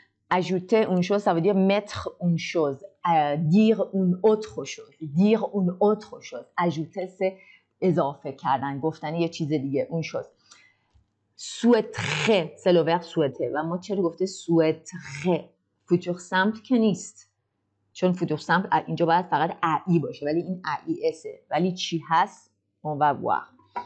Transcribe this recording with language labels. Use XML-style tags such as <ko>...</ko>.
<fr>ajouter une chose, ça veut dire mettre une chose. Dire une autre chose. Dire une autre chose. Ajouter, c'est</fr> <fa>اضافه کردن. گفتن یه چیز دیگه. اون chose.</fa> <fr>Souhaiterais, c'est le verbe souhaiter.</fr> <fa>و ما چرا گفته souhaiterais. futur simple که نیست. چون futur simple اینجا باید فقط ای باشه. ولی این ایسه. ولی چی هست؟</fa> <fr>on va voir.</fr>